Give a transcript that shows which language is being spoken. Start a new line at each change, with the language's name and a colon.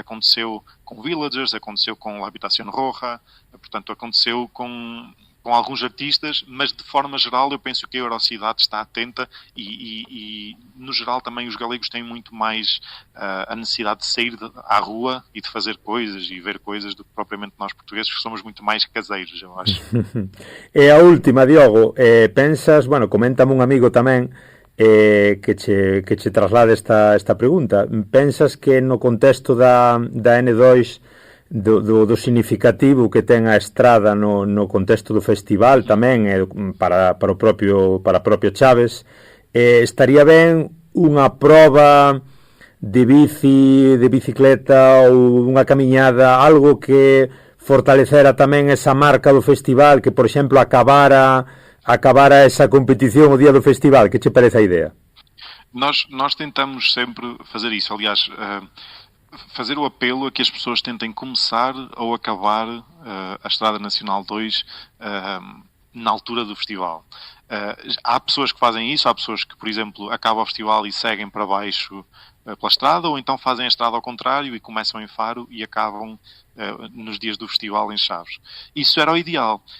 Portuguese: Aconteceu com Villagers, aconteceu com La Habitación Roja, portanto, aconteceu com alguns artistas, mas de forma geral eu penso que a Eurocidade está atenta e no geral também os galegos têm muito mais a necessidade de sair à rua e de fazer coisas e ver coisas do que propriamente nós portugueses, que somos muito mais caseiros, eu acho.
Galician: E a última, Diogo, pensas, bueno, coméntame un amigo tamén que che traslade esta pregunta, pensas que no contexto da N2 do significativo que ten a estrada no contexto do festival tamén para o propio Chaves, estaría ben unha proba de bicicleta ou unha camiñada, algo que fortalecera tamén esa marca do festival, que por exemplo acabara esa competición o día do festival? Que che parece a idea?
Portuguese: Nós tentamos sempre fazer isso, aliás, fazer o apelo a que as pessoas tentem começar ou acabar a Estrada Nacional 2 na altura do festival. Há pessoas que fazem isso, há pessoas que, por exemplo, acabam o festival e seguem para baixo pela estrada, ou então fazem a estrada ao contrário e começam em Faro e acabam nos dias do festival em Chaves. Isso era o ideal.